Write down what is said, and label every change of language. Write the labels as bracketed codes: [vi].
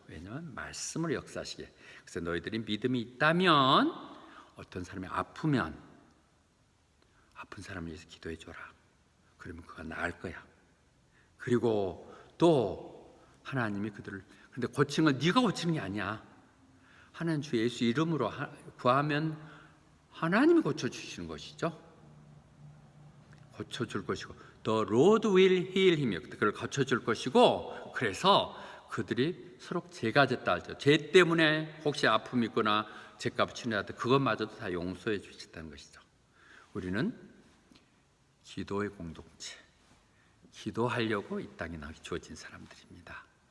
[ko] 왜냐하면 말씀을 역사하시게. 그래서 너희들이 믿음이 있다면 어떤 사람이 아프면 아픈 사람을 위해서 기도해 줘라. 그러면 그가 나을 거야. 그리고 또 하나님이 그들을, 근데 고치는 건 네가 고치는 게 아니야. 하나님 주 예수 이름으로 구하면 하나님이 고쳐주시는 것이죠. 고쳐줄 것이고 [en] The Lord will heal him. [ko] 그걸 고쳐줄 것이고, 그래서 그들이 서로 죄가 졌다 하죠. 죄 때문에 혹시 아픔이 있거나 죄값을 치러야 돼. 그것마저도 다 용서해 주셨다는 것이죠. 우리는 기도의 공동체, 기도하려고 이 땅에 주어진 사람들입니다.